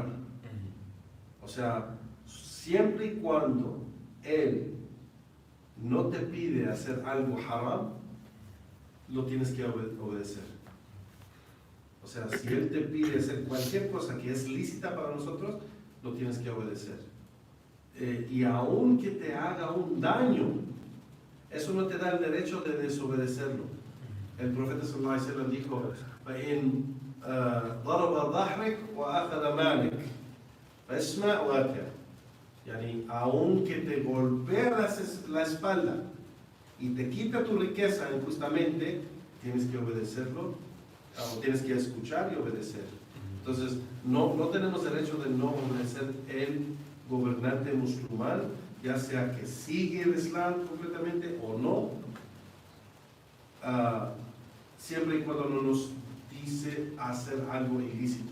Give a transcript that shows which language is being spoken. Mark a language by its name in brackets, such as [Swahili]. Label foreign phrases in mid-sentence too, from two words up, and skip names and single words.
[Spanish] O sea, siempre y cuando él no te pide hacer algo haram, lo tienes que obedecer. O sea, si él te pide hacer cualquier cosa que es lícita para nosotros, lo tienes que obedecer. Y aun que te haga un daño, eso no te da el derecho de desobedecerlo. El profeta [Arabic] صلى الله عليه وسلم [Spanish] dijo: [Arabic] "فإن ضرب ظهرك وأخذ مالك فاسمع وأطع". [Spanish] Yani, aunque te golpea la espalda y te quita tu riqueza injustamente, tienes que obedecerlo, o tienes que escuchar y obedecer. Entonces, no tenemos derecho de no obedecer el gobernante musulmán, ya sea que sigue el Islam completamente o no, siempre y cuando no nos dice hacer algo ilícito.